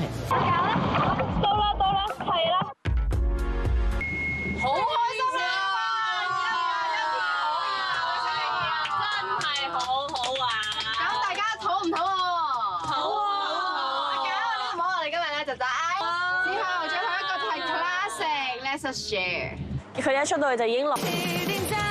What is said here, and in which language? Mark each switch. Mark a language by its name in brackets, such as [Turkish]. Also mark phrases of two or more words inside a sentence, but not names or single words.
[Cantonese] 到啦，係啦，好開心啊！真係好好玩。咁大家肚唔肚餓？好啊！搞呢個我哋今日咧就就之後最後一個係 [English] classic，let's share。 [Cantonese] 佢一出到去就已經落。